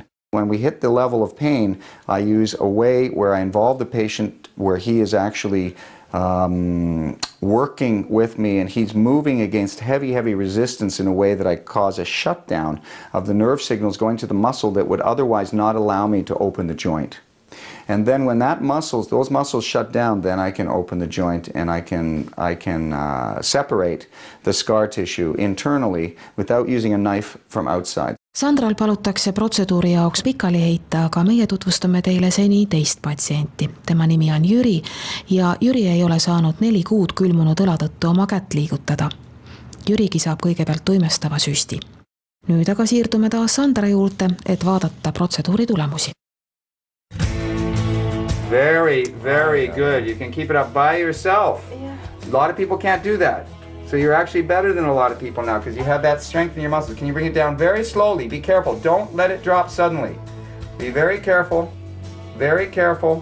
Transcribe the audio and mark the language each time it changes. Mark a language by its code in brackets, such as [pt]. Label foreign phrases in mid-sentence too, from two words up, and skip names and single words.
[en] When we hit the level of pain, I use a way where I involve the patient where he is actually working with me and he's moving against heavy resistance in a way that I cause a shutdown of the nerve signals going to the muscle that would otherwise not allow me to open the joint. And then when those muscles shut down, then I can open the joint and I can separate the scar tissue internally without using a knife from outside. [et] Sandral palutakse protseduuri jaoks pikali heita, aga meie tutvustame teile seni teist patsienti. Tema nimi on Jüri ja Jüri ei ole saanud 4 kuud külmunud õla tõttu oma kätt liigutada. Jürigi saab kõigepealt tuimestava süsti. Nüüd aga siirdume taas Sandra juurde, et vaadata protseduuri tulemusi. [en] Very, very good. You can keep it up by yourself. A lot of people can't do that. So you're actually better than a lot of people now because you have that strength in your muscles. Can you bring it down very slowly? Be careful. Don't let it drop suddenly. Be very careful. Very careful.